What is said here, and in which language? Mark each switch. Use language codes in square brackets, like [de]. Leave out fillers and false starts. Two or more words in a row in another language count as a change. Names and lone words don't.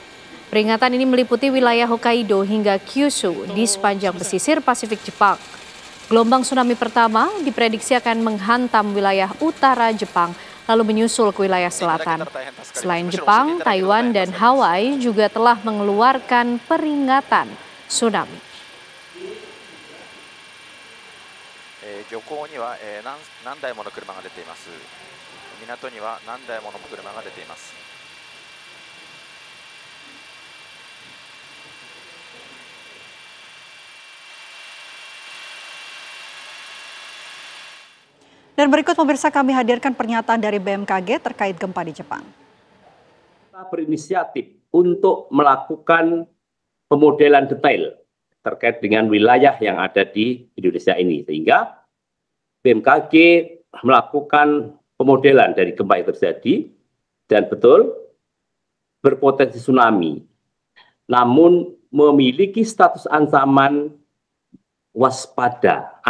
[id] Peringatan ini meliputi wilayah Hokkaido hingga Kyushu di sepanjang pesisir Pasifik Jepang. Gelombang tsunami pertama diprediksi akan menghantam wilayah utara Jepang, lalu menyusul ke wilayah selatan. Selain Jepang, Taiwan dan Hawaii juga telah mengeluarkan peringatan tsunami. [ja] 漁港には何台もの車が出ています。港には何台もの車が出ています。 [id] Dan berikut pemirsa kami hadirkan pernyataan dari BMKG terkait gempa di Jepang. Kita berinisiatif untuk melakukan pemodelan detail terkait dengan wilayah yang ada di Indonesia ini, sehingga BMKG melakukan pemodelan dari gempa yang terjadi dan betul berpotensi tsunami, namun memiliki status ancaman waspada.